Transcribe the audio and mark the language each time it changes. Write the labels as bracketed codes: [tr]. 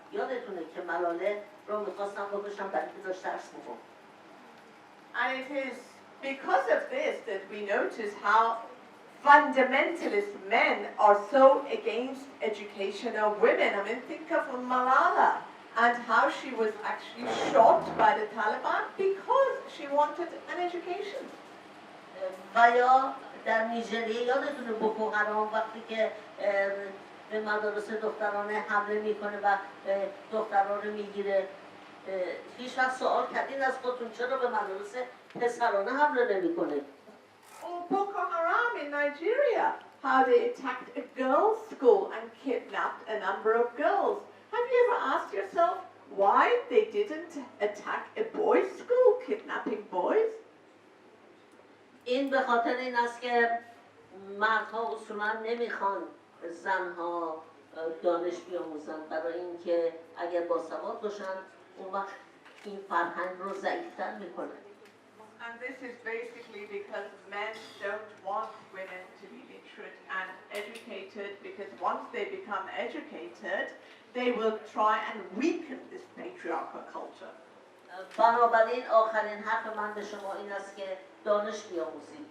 [fa] یادتونه که ملاله رو میخواستم بکشم برای که داشت درس میخوند. [en] And it is because of this that we notice how fundamentalist men are so against education of women. I mean, think of Malala and how she was actually shot by the Taliban because she wanted an education. [fa] و یا در نیجریه یادتونه بوکو حرام وقتی که به مدارس دخترانه حمله میکنه و دختران رو میگیره هیچ وقت سوال کردین از خودتون چرا به مدارس پسرانه حمله نمیکنه؟ [en] Or Boko Haram in Nigeria, how they attacked a girls' school and kidnapped a number of girls. Have you ever asked yourself why they didn't attack a boys' school, kidnapping boys? [fa] این به خاطر این است که مردها اصولا نمیخوان زنها دانش بیاموزن برای اینکه اگر باسواد باشن اون وقت این فرهنگ رو ضعیفتر میکنن. [en] And this is basically because men don't want women to be literate and educated because once they become educated, they will try and weaken this patriarchal culture. [fa] بنابراین آخرین حرف من به شما این است که دانش بیاموزید.